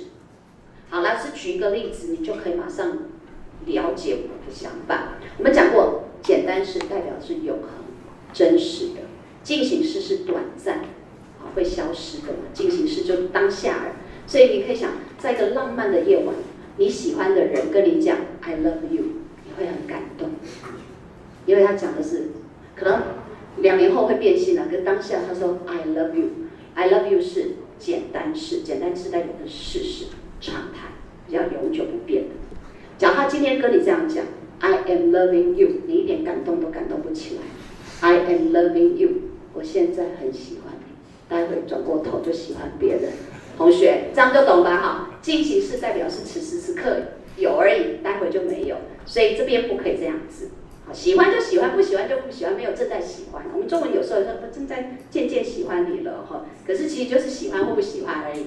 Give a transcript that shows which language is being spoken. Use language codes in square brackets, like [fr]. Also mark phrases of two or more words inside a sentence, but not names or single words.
[zh] 好，老师举一个例子，你就可以马上了解我的想法。我们讲过，简单式代表是永恒、真实的，进行式是短暂，会消失的嘛。进行式就当下了，所以你可以想，在一个浪漫的夜晚，你喜欢的人跟你讲 [en] "I love you"， [zh] 你会很感动，因为他讲的是可能2年后会变心了，跟当下他说 [en] "I love you"，" I love you" [zh] 是简单式，简单式代表的事实、常态，比较永久不变的。假如他今天跟你这样讲 ， [en] I am loving you， [zh] 你一点感动都感动不起来。 [en] I am loving you， [zh] 我现在很喜欢你，待会转过头就喜欢别人。同学，这样就懂吧？哈，进行式代表是此时此刻有而已，待会就没有，所以这边不可以这样子。喜欢就喜欢，不喜欢就不喜欢，没有正在喜欢。我们中文有时候说正在渐渐喜欢你了哈，可是其实就是喜欢或不喜欢而已嘛。